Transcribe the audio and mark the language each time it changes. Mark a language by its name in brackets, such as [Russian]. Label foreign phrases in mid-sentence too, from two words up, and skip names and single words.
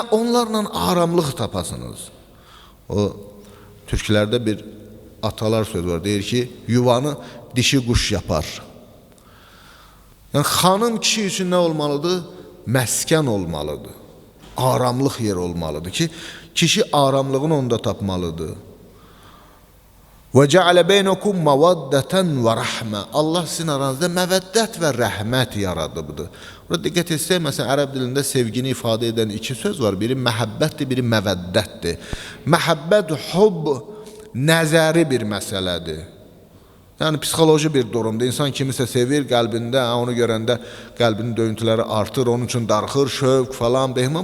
[Azerbaijani] Onlarla aramlıq tapasınız. O türklərdə bir atalar söz var, deyir ki, yuvanı dişi quş yapar. Yəni, xanım kişi üçün nə olmalıdır? Məskən olmalıdır. Aramlıq yer olmalıdır ki, kişi aramlığını onda tapmalıdır. [Arabic] وَجَعَلَ بَيْنَكُمْ مَوَدَّةً وَرَحْمَةً [Azerbaijani] Allah sizin aranızda məvəddət və rəhmət yaradıbdır. Burada diqqət etsək, məsələn, ərəb dilində sevgini ifadə edən iki söz var. Biri məhəbbətdir, biri məvəddətdir. Məhəbbət, hub, nəzəri bir məsələdir. Yəni, psixoloji bir durumda. İnsan kimisə sevir, qəlbində, onu görəndə qəlbinin döyüntüləri artır, onun üçün darxır, şövq falan, behmə.